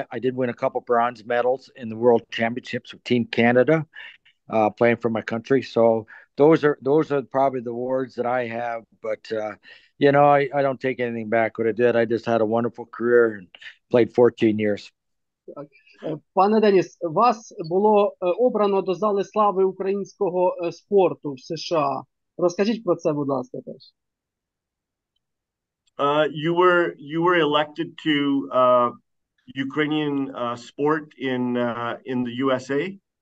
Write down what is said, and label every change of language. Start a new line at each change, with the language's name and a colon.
English: I did win a couple bronze medals in the World Championships with Team Canada, playing for my country. So those are probably the awards that I have. But I don't take anything back what I did. I just had a wonderful career and played 14 years.
Ukrainian: Пане Деніс, вас було обрано до Зали слави українського спорту в США. Розкажіть про це, будь ласка, теж.
English: You were elected to Ukrainian sport in the USA.